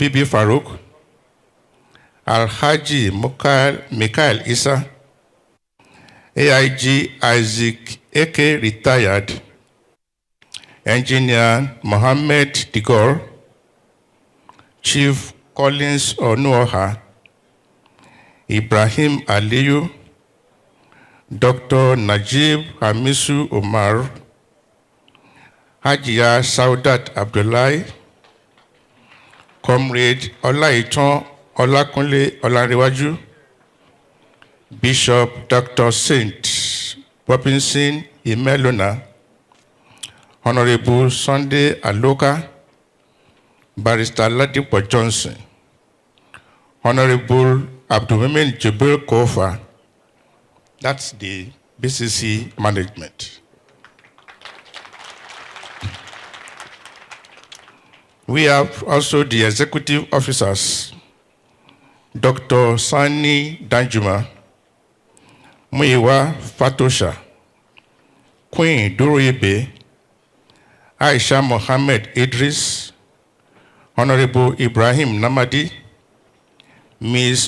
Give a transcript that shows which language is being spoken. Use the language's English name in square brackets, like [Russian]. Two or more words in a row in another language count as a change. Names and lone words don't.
[English] Bibi Farouk, Alhaji Mikhail Isa, AIG Isaac Eke, retired, Engineer Mohammed Digor, Chief Collins Onuoha, Ibrahim Aliyu, Dr. Najib Hamisu Omar, Hajiya Saudat Abdullahi, Comrade Olaiton Olakunle Olarewaju, Bishop Dr. Saint Robinson Imelona, Honorable Sunday Aloka, Barrister Ladipo Johnson, Honorable Abdulmumin Jibril Kofa. That's the BCC management. We have also the executive officers, Dr. Sani Danjuma, Muiwa Fatosha, Queen Duruibe, Aisha Mohammed Idris, Honorable Ibrahim Namadi, Ms.